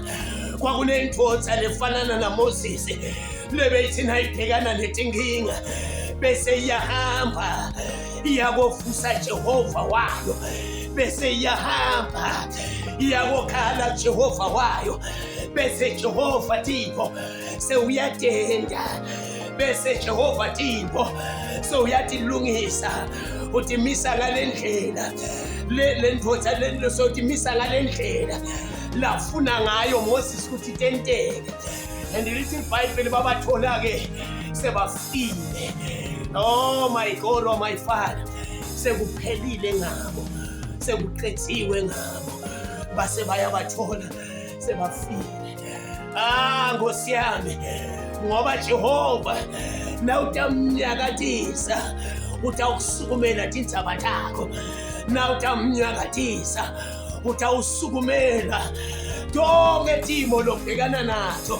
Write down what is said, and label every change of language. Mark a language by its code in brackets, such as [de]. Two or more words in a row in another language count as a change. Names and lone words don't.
[ss] Kwakunendoda lefanana naMoses lebethi nayibhekana netinkinga bese iyahamba iyakofusa Jehova wayo, bese iyahamba iyakokhala Jehova wayo, bese Jehova Thixo sewuyatenda, bese Jehova Thixo sewuyatilungisa. Utimisa ngalendlela le ndoda le sotimisa ngalendlela lafuna ngayo Moses ukuthi tenteke. And lithi iBhayibheli babathola ke sebafile. [en] Oh my God, oh my Father, [ss] sekuphelile ngabo, sekuqethiwe ngabo, base bayabathola sebafile. Nkosi yami, ngoba Jehova na utamnyakatisa, utawusukumela tindzaba takho, na utamnyakatisa, utawusukumela tonke timo lobhekana nazo.